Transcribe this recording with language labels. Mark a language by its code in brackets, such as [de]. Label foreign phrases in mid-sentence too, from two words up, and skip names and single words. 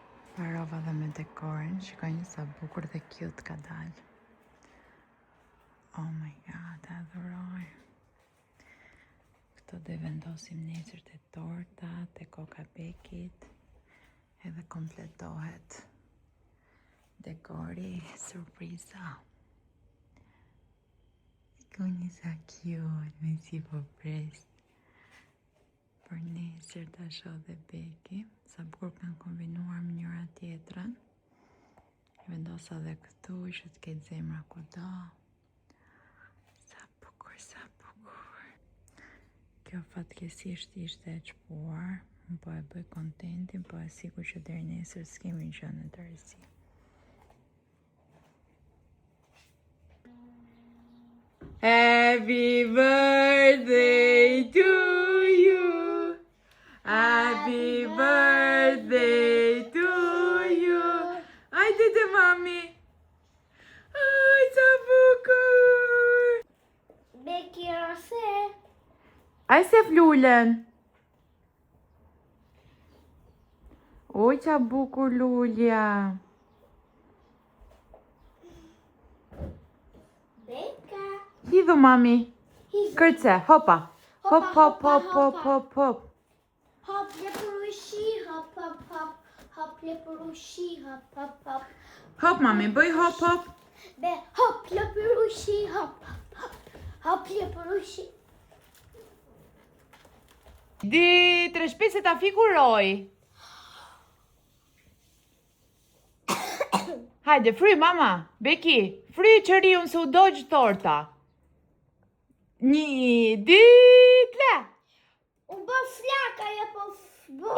[sq] Varova dhe me dekorin, shikojnë sa bukur dhe cute ka dalë. [en] Oh my god, [sq] adhuroj. Këto do I vendosim nesër te torta, te koka Bekit, edhe kompletohet dekori, surpriza. Shikojnë sa cute, me si po pres. Për nesër ta shoh dhe Beki, sa bukur kanë kombinuar me njëra tjetrën. Vendosa dhe këtu që të ketë zemra kudo. Sa bukur, sa bukur. Kjo fatkeqësisht ishte e çpuar, unë po e bëj kontentin, po e sigur që deri nesër s'kemi gjë në tërësi. [en] Happy birthday to you. Happy birthday to you. [sq] Hajde te mami. Aj, sa bukur. Beki ose. Aj se flulen. Oj, sa bukur lulja. Beka. Hidhu mami. Kërce, hopa. Hop, hop, hop, hop, hop, hop. Hop, lepurushi, hop, hop, hop. Hop, lepurushi, hop, hop, hop. Hop mami, bëj hop, hop. Be, hop, lepurushi, hop, hop, hop. Hop, lepurushi. 2, 3, 4 se ta figuroj. Hajde, fry mama. Beki, fry qëriun se u dojgjë torta. 1, 2, 3. U bë flaka, ja po bëj.